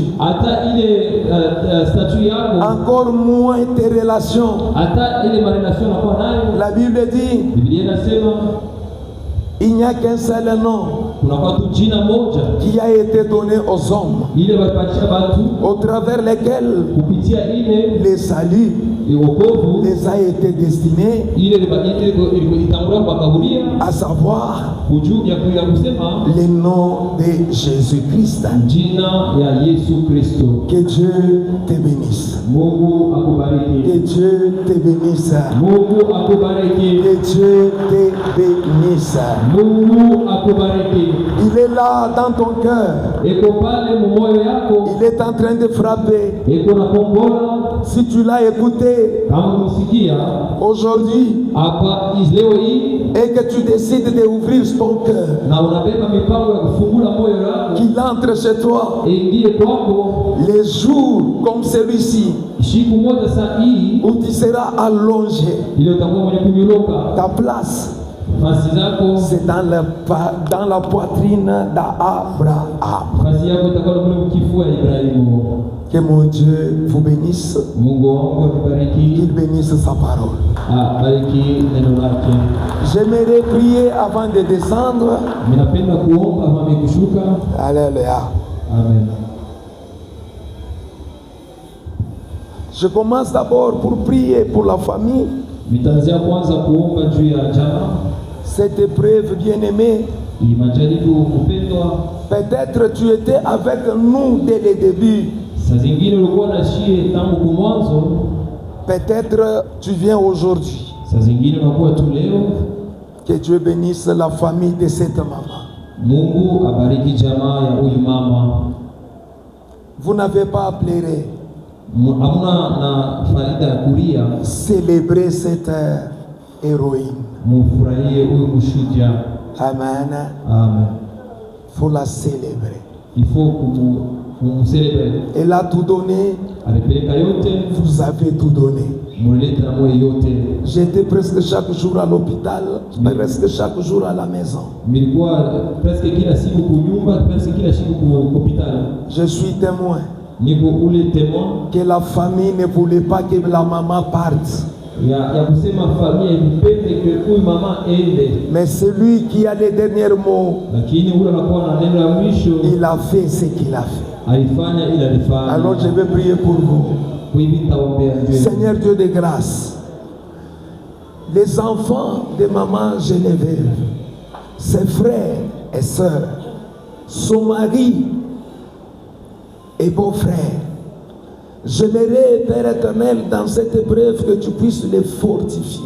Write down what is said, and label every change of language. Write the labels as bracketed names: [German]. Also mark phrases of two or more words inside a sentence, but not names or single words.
[Swahili] Hata ile statut yako, [French] Encore moins tes relations. [Swahili] hata ile marelation nakuwa nayo. [French] La Bible dit, [Swahili] Biblia inasema [French] il n'y a qu'un seul nom [Swahili] kunakuwa tu jina moja [French] qui a été donné aux hommes, [Swahili] ile walipatia watu [French] au travers lesquels [Swahili] kupitia ile [French] le salut [Swahili] wokovu [French] les a été destiné, [Swahili] ile itangulia kuwakaburia, [French] à savoir [Swahili] ujuu ya kusema [French] le nom de Jésus-Christ. [Swahili] jina ya Yesu Kristo. [French] Que Dieu te bénisse. [Swahili] Mungu akubariki. [French] Que Dieu te bénisse. [Swahili] Mungu akubariki. [French] Que Dieu te bénisse. [Swahili] Mungu akubariki. [French] Il est là dans ton cœur. [Swahili] Eko pale mumoyo yako, [French] Il est en train de frapper. [Swahili] eko na kongola. [French] Si tu l'as écouté [Swahili] Kama umesikia [French] aujourd'hui [Swahili] hapa leo hii [French] et que tu décides d'ouvrir ton cœur, [Swahili] na unabeba mipango ya kufungula moyo wako, [French] qu'il entre chez toi, [Swahili] ingie kwako [French] les jours comme celui-ci [Swahili] siku moja saa hii [French] où tu seras allongé, [Swahili] ile utakuwa mwenye kunyoloka. [French] ta place, [Swahili] Fasi zako, [French] c'est dans la poitrine d'Abraham. [Swahili] fasi yako itakuwa kule mkifua ya Ibrahimu. [French] Que mon Dieu vous bénisse, [Swahili] Mungu wangu akubariki. [French] qu'il bénisse sa parole. [Swahili] Bariki neno lake. [French] J'aimerais prier avant de descendre. [Swahili] Ninapenda kuomba mami kushuka. [French] Alléluia. Amen. Je commence d'abord pour prier pour la famille. [Swahili] Nitaanzia kwanza kuomba juu ya jamaa. [French] Cette épreuve, bien-aimée, [Swahili] Hii majaribu kupendwa. [French] peut-être tu étais avec nous dès le début. [Swahili] Saa zingine ulikuwa na shie tangu kumwanzo. [French] Peut-être tu viens aujourd'hui. [Swahili] Saa zingine unakuwa tu leo. [French] Que Dieu bénisse la famille de cette maman. [Swahili] Mungu abariki jamaa ya huyu mama. [French] Vous n'avez pas à pleurer. [Swahili] Hamuna na faida ya kulia. [French] Célébrez cette héroïne. [Swahili] Mufurahie huyu mshujaa. Amen. Amen. [French] Faut la célébrer. Il faut kumcélébrer. Elle a tout donné. [Swahili] Alipeleka yote. [French] Vous avez tout donné. [Swahili] mulileta moyo yote. [French] J'étais presque chaque jour à l'hôpital, presque chaque jour à la maison. [Swahili] Nilikuwa presque kila siku kunyumba, presque kila siku ku hospitali. [French] Je suis témoin [Swahili] Niko ule témoin [French] que la famille ne voulait pas que la maman parte. [Swahili] ya kusema familia ipende que huyu mama ende, [French] Mais celui qui a les derniers mots, [Swahili] lakini ule anakuwa na neno la mwisho, [French] il a fait ce qu'il a fait. [Swahili] alifanya ila alifanya. [French] Alors je vais prier pour vous. [Swahili] Hivi nitaombea Dieu. [French] Seigneur Dieu de grâce, les enfants de maman Geneviève, ses frères et sœurs, son mari et beau-frère, j'aimerais, Père éternel, dans cette épreuve, que tu puisses les fortifier.